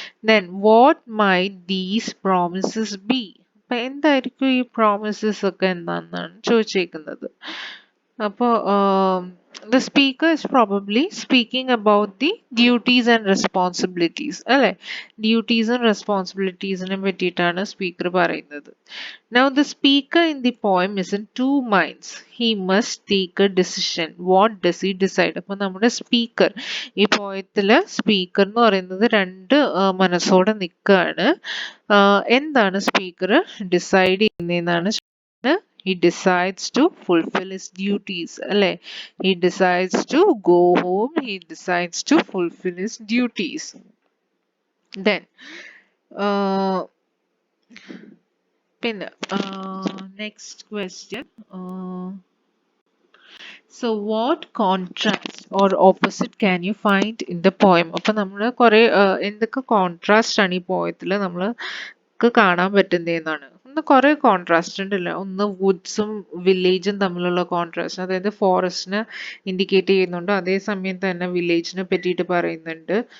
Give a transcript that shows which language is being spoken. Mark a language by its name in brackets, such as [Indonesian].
[English] Then what might these promises be? [Malayalam] അപ്പൊ എന്തായിരിക്കും ഈ പ്രോമിസസ് ഒക്കെ എന്താണെന്നാണ് ചോദിച്ചേക്കുന്നത്. [English] അപ്പോൾ the speaker is probably speaking about the duties and responsibilities. [Malayalam] അല്ലെ, ഡ്യൂട്ടീസ് ആൻഡ് റെസ്പോൺസിബിലിറ്റീസിനെ പറ്റിയിട്ടാണ് സ്പീക്കർ പറയുന്നത്. [English] Now the speaker in the poem is in two minds. He must take a decision. What does he decide? [Malayalam] അപ്പൊ നമ്മുടെ speaker, ഈ പോയത്തില് speaker എന്ന് പറയുന്നത് രണ്ട് മനസ്സോടെ നിൽക്കുകയാണ്. എന്താണ് speaker decide ചെയ്യുന്നതെന്നാണ്. [English] He decides to fulfill his duties. അല്ലെ, he decides to go home. He decides to fulfill his duties. Then പിന്നെ next question. So what contrast or opposite can you find in the poem? [Malayalam] അപ്പൊ നമ്മൾ കുറെ എന്തൊക്കെ contrast ആണ് ഈ പോയത്തിൽ നമ്മൾക്ക് കാണാൻ പറ്റുന്നതെന്നാണ്. കുറെ കോൺട്രാസ്റ്റ് ഉണ്ടല്ലോ. ഒന്ന് വുഡ്സും വില്ലേജും തമ്മിലുള്ള കോൺട്രാസ്റ്റ്, അതായത് ഫോറസ്റ്റിനെ ഇൻഡിക്കേറ്റ് ചെയ്യുന്നുണ്ട്, അതേസമയം തന്നെ വില്ലേജിനെ പറ്റിയിട്ട് പറയുന്നുണ്ട്.